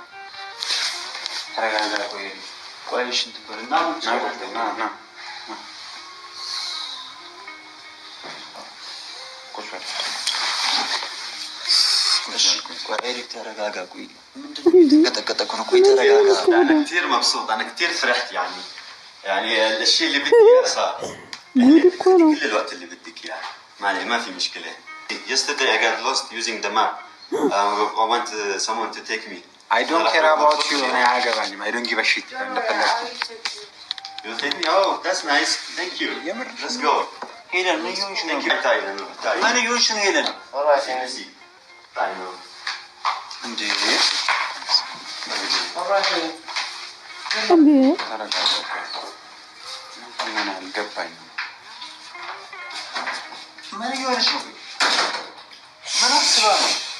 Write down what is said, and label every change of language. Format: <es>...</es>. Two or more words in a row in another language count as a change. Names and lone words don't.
<am>ተረጋጋ። ቆይ እሺ እንትበልና ና ኤሪክ ተረጋጋ። ቆይ ምንድን ነው የተንቀጠቀጠ ነው? ቆይ ተረጋጋ።</am> <ar>انا كثير مبسوط، انا كثير فرحت يعني الشيء اللي بدي اياه صار. كل الوقت اللي بدك اياه ما في مشكله.</ar> <en>Yesterday I got lost using the map. I want someone to take me. I don't care about you.</en> <am>እኔ አያገባኝም።</am> <en>I don't give a shit. እንደፈለግኩ You take me? Oh, that's nice. Thank you. Let's go.</en> <am>ሄለን ምን ይሁንሽ ነው?</am> <ar>تعالي.</ar> <am>ምን ይሁንሽ ነው ሄለን?</am> <en>alright easy</en> <ar>تعالي.</ar> <am>እንዴ</am> <en>alright</en> <am>እንዴ ተረጋጋ። ምን አልገባኝም። ምን ይሁንሽ ነው? ምን አስባ ነው?</am>